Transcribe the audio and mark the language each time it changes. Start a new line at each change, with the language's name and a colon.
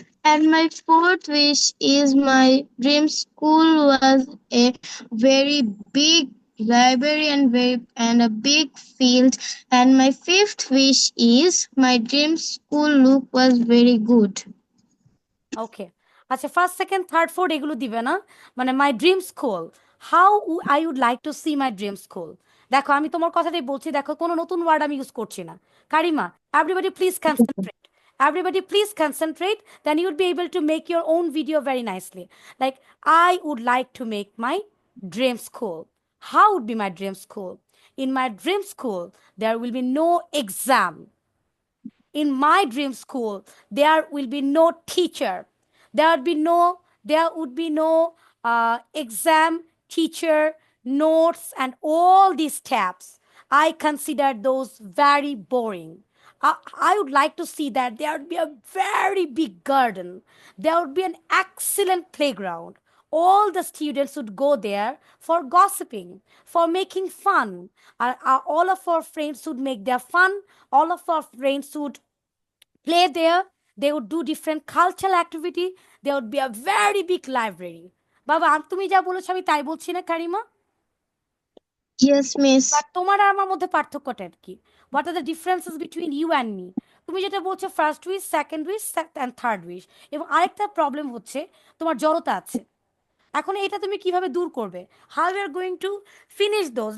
English: And my fourth wish is my dream school was a very big library and a big field. And my fifth wish is my dream school look was very good. Okay.
Bangla: আচ্ছা first second third fourth এগুলো দিবে না, মানে
English: My dream school, how I would like to see my dream school.
Bangla: দেখো আমি তোমার কথাটাই বলছি, দেখো কোনো নতুন ওয়ার্ড আমি ইউজ করছি না। কারিমা,
English: Everybody please concentrate. Everybody please concentrate, then you would be able to make your own video very nicely. Like, I would like to make my dream school. How would be my dream school? In my dream school, there will be no exam. In my dream school, there will be no teacher. There would be no exam, teacher, notes, and all these steps. I consider those very boring. I would like to see that there would be a very big garden. There would be an excellent playground. All the students would go there for gossiping, for making fun. All of our friends would make their fun. All of our friends would play there. They would do different cultural activity. There would be a very big library.
Bangla: বাবা তুমি যা বলেছো আমি তাই বলছি না কারিমা?
English: Yes, miss.
Bangla: But তোমার আর আমার মধ্যে পার্থক্যটা কি?
English: What are the differences between you and me?
Bangla: তুমি যেটা বলছো
English: first wish, second wish and third wish,
Bangla: এবং আরেকটা প্রবলেম হচ্ছে তোমার জড়তা আছে। এখন এটা তুমি কিভাবে দূর করবে?
English: How you are going to finish those?